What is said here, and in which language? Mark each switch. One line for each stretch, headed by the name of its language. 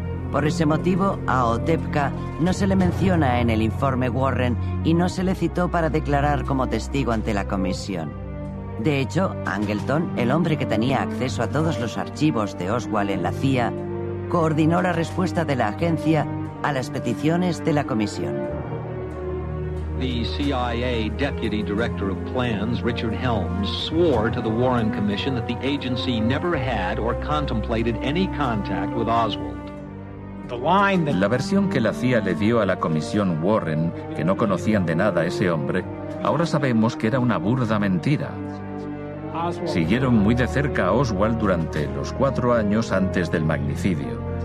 Spanish: Por ese motivo, a Otepka no se le menciona en el informe Warren y no se le citó para declarar como testigo ante la comisión. De hecho, Angleton, el hombre que tenía acceso a todos los archivos de Oswald en la CIA, coordinó la respuesta de la agencia a las peticiones de la comisión.
English: The CIA Deputy Director of Plans, Richard Helms, swore to the Warren Commission that the agency never had or contemplated any contact with Oswald.
Spanish: La versión que la CIA le dio a la comisión Warren, que no conocían de nada a ese hombre, ahora sabemos que era una burda mentira. Siguieron muy de cerca a Oswald durante los 4 años antes del magnicidio.